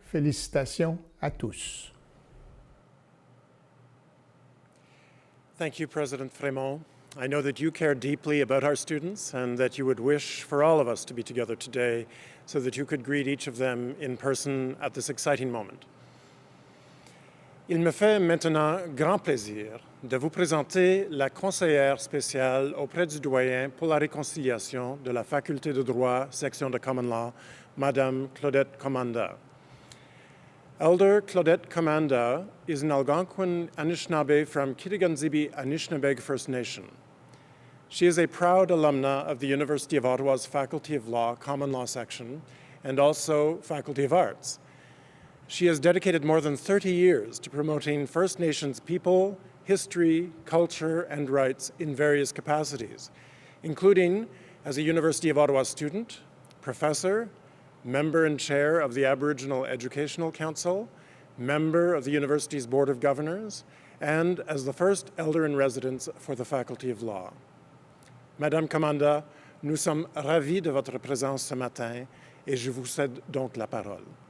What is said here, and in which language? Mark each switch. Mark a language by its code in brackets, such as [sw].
[fr] Félicitations à tous. [en] Thank you, President Frémont. I know that you care deeply about our students and that you would wish for all of us to be together today so that you could greet each of them in person at this exciting moment. [fr] Il me fait maintenant grand plaisir de vous présenter la conseillère spéciale auprès du doyen pour la réconciliation de la Faculté de droit, section de Common Law, Madame Claudette Commanda. [en] Elder Claudette Commanda is an Algonquin Anishinaabe from Kitigan-Zibi Anishinaabeg First Nation. She is a proud alumna of the University of Ottawa's Faculty of Law, Common Law section, and also Faculty of Arts. She has dedicated more than 30 years to promoting First Nations people, history, culture, and rights in various capacities, including as a University of Ottawa student, professor, member and chair of the Aboriginal Educational Council, member of the university's Board of Governors, and as the first elder-in-residence for the Faculty of Law. [fr] Madame Commanda, nous sommes ravis de votre présence ce matin et je vous cède donc la parole.